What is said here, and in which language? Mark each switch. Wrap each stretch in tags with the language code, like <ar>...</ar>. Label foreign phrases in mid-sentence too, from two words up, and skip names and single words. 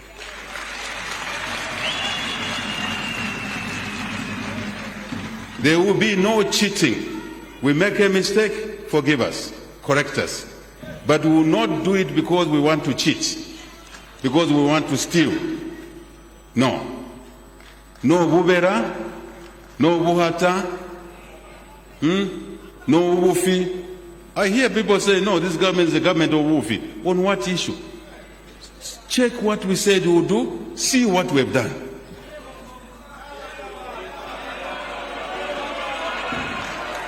<en>There will be no cheating. We make a mistake, forgive us, correct us. But we will not do it because we want to cheat, because we want to steal. No.</en> <bem>No bubera, no buhata, no wufi.</bem> <en>I hear people say, no, this government is the government of wufi. On what issue? Check what we said we will do, see what we have done.</en>